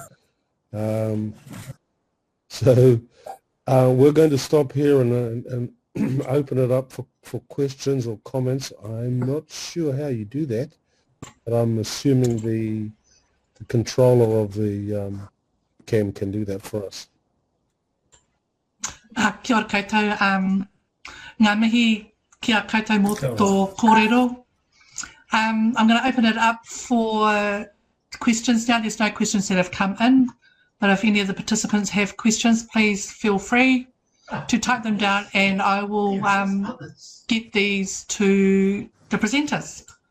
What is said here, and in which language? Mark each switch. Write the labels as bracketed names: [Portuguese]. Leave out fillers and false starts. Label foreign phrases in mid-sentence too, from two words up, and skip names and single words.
[English] So we're going to stop here and open it up for questions or comments. I'm not sure how you do that, but I'm assuming the controller of the cam can do that for us. [Māori] Kia ora koutou, ngā mihi kia koutou mō tō kōrero. [English] I'm going to open it up for questions now. There's no questions that have come in, but if any of the participants have questions, please feel free to type them down and I will get these to the presenters.